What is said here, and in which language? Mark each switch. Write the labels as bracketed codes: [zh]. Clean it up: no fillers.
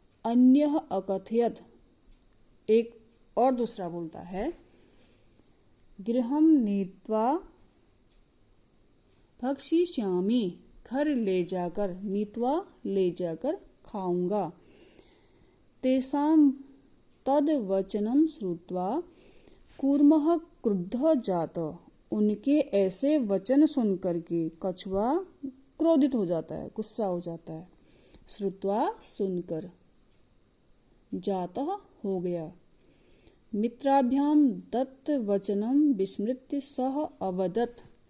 [sa] अन्यः अकथयत, [hi] एक और दूसरा बोलता है, [sa] गृहं नीत्वा भक्षिष्यामि, [hi] घर ले जाकर, नीत्वा ले जाकर खाऊंगा। [sa] तेषां तद वचनं श्रुत्वा कूर्मः क्रुद्धः जात। [hi] उनके ऐसे वचन सुन करके कछुआ क्रोधित हो जाता है, गुस्सा हो जाता है। श्रुत्वा सुनकर, जातः हो गया। [sa] मित्राभ्याम दत्त वचनम विस्मृत्य सह अवदत्।